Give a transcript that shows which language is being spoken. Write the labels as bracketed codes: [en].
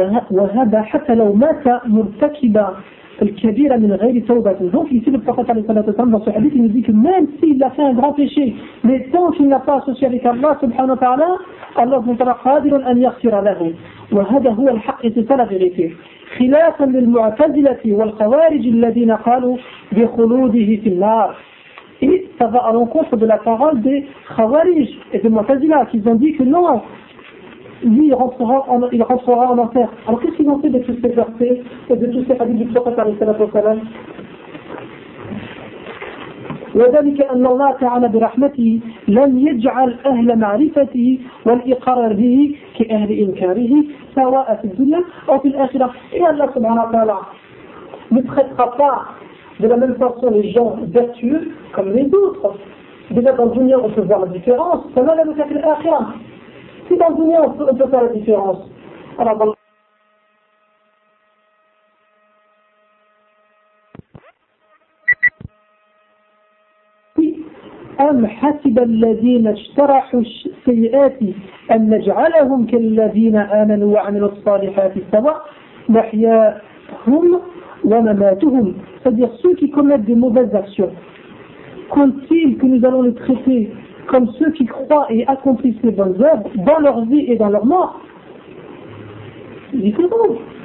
[ar] وهذا حتى لو مات مرتكبا الكبيرة من غير توبة. [fr] Donc ici le prophète [ar] صلى الله عليه وسلم [fr] dans ce hadith il nous dit que même s'il a fait un grand péché, mais tant qu'il n'a pas associé avec Allah subhanahu wa ta'ala, Allah subhanahu wa ta'ala [ar] قادر أن يغفر له. وهذا هو الحق للتلاغي خلافا للمعتزلة والخوارج الذين قالوا بخلوده في النار. [fr] Et ça va à l'encontre de la parole des خوارج et des معتزلة qui ont dit que non, lui, il rentrera en enfer. Alors qu'est-ce qu'ils ont fait de tous ces versets et de tous ces hadiths du prophète sallallahu alayhi wa sallam ? [ar] وذلك أن الله تعالى برحمته لم يجعل أهل معرفته والإقرار به كأهل إنكاره سواء في الدنيا أو في الآخرة. [fr] Et Allah subhanahu wa ta'ala ne traitera pas de la même façon les gens vertueux comme les autres. Déjà dans le dunya on peut voir la différence, ça va même faire l'آخرة. Si dans le monde on peut faire la différence. Alors dans [ar] أم حسب الذين اجترحوا السيئات أن نجعلهم كالذين آمنوا وعملوا الصالحات سواء محياهم ومماتهم. [fr] C'est-à-dire ceux qui commettent des mauvaises actions, comptent-ils que nous allons les traiter comme ceux qui croient et accomplissent les bonnes œuvres dans leur vie et dans leur mort? C'est différent.